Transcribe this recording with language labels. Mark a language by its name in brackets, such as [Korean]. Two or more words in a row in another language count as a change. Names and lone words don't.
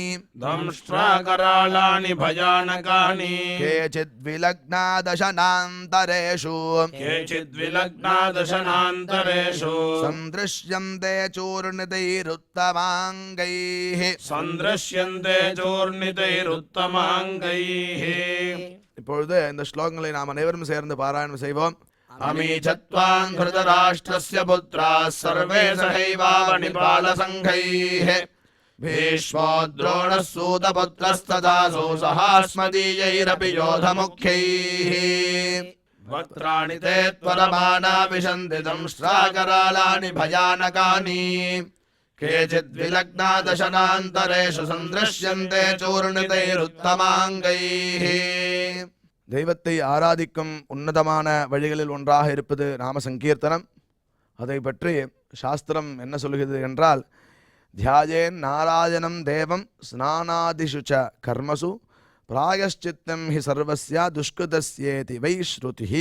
[Sanskrit] दंष्ट्राकरालानि भयानकानि केचिद्विलग्ना दशनान्तरेषु केचिद्विलग्ना दशनान्तरेषु सन्दृश्यन्ते चूर्णितैरुत्तमाङ्गैः सन्दृश्यन्ते चूर्णितैरुत्तमाङ्गैः. [Tamil] இப்பொழுது இந்த ஸ்லோகங்களை நாம் அனைவரும் சேர்ந்து பாராயணம் செய்வோம். [Sanskrit] अमी चत्वान् धृतराष्ट्रस्य पुत्राः सर्वे सहैवावनिपालसङ्घैः भीष्मो द्रोणः सूतपुत्रस्तथासौ सहास्मदीयैरपि योधमुख्यैः वक्त्राणि ते त्वरमाणा विशन्ति दंष्ट्राकरालानि भयानकानि केचिद्विलग्ना दशनान्तरेषु सन्दृश्यन्ते चूर्णितैरुत्तमाङ्गैः. [Tamil] தெய்வத்தை ஆராதிக்கும் உன்னதமான வழிகளில் ஒன்றாக இருப்பது நாம சங்கீர்த்தனம். அதை பற்றி சாஸ்திரம் என்ன சொல்கிறது என்றால், [Sanskrit] ध्यायेन् नारायणं देवं स्नानादिषु च कर्मसु प्रायश्चित्तं हि सर्वस्य दुष्कृतस्येति वै श्रुतिः.